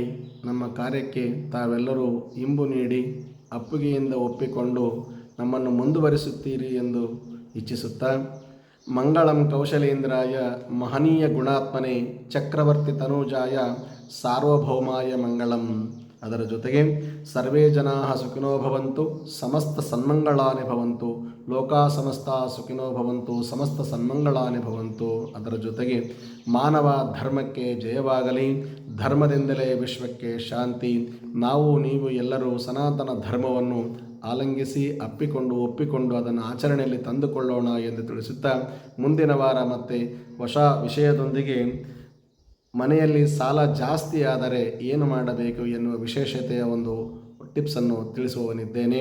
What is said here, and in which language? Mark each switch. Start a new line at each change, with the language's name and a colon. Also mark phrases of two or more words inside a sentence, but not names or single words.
Kannada: ನಮ್ಮ ಕಾರ್ಯಕ್ಕೆ ತಾವೆಲ್ಲರೂ ಇಂಬು ನೀಡಿ ಅಪ್ಪುಗೆಯಿಂದ ಒಪ್ಪಿಕೊಂಡು ನಮ್ಮನ್ನು ಮುಂದುವರಿಸುತ್ತೀರಿ ಎಂದು ಇಚ್ಛಿಸುತ್ತಾ,
Sanskrit: ಮಂಗಳಂ ಕೌಶಲೇಂದ್ರಾಯ ಮಹನೀಯ ಗುಣಾತ್ಮನೆ ಚಕ್ರವರ್ತಿ ತನೂಜಾಯ ಸಾರ್ವಭೌಮಾಯ ಮಂಗಳಂ.
Kannada: ಅದರ ಜೊತೆಗೆ
Sanskrit: ಸರ್ವೇ ಜನಾಃ ಸುಖಿನೋ ಭವಂತು, ಸಮಸ್ತ ಸನ್ಮಂಗಳಾನಿ ಭವಂತು, ಲೋಕಾ ಸಮಸ್ತ ಸುಖಿನೋ ಭವಂತು, ಸಮಸ್ತ ಸನ್ಮಂಗಳಾನಿ ಭವಂತು.
Kannada: ಅದರ ಜೊತೆಗೆ ಮಾನವ ಧರ್ಮಕ್ಕೆ ಜಯವಾಗಲಿ, ಧರ್ಮದಿಂದಲೇ ವಿಶ್ವಕ್ಕೆ ಶಾಂತಿ. ನಾವು ನೀವು ಎಲ್ಲರೂ ಸನಾತನ ಧರ್ಮವನ್ನು ಆಲಂಗಿಸಿ ಒಪ್ಪಿಕೊಂಡು ಅದನ್ನು ಆಚರಣೆಯಲ್ಲಿ ತಂದುಕೊಳ್ಳೋಣ ಎಂದು ತಿಳಿಸುತ್ತಾ, ಮುಂದಿನ ವಾರ ಮತ್ತೆ ಹೊಸ ವಿಷಯದೊಂದಿಗೆ ಮನೆಯಲ್ಲಿ ಸಾಲ ಜಾಸ್ತಿ ಆದರೆ ಏನು ಮಾಡಬೇಕು ಎನ್ನುವ ವಿಶೇಷತೆಯ ಒಂದು ಟಿಪ್ಸನ್ನು ತಿಳಿಸುವವನಿದ್ದೇನೆ.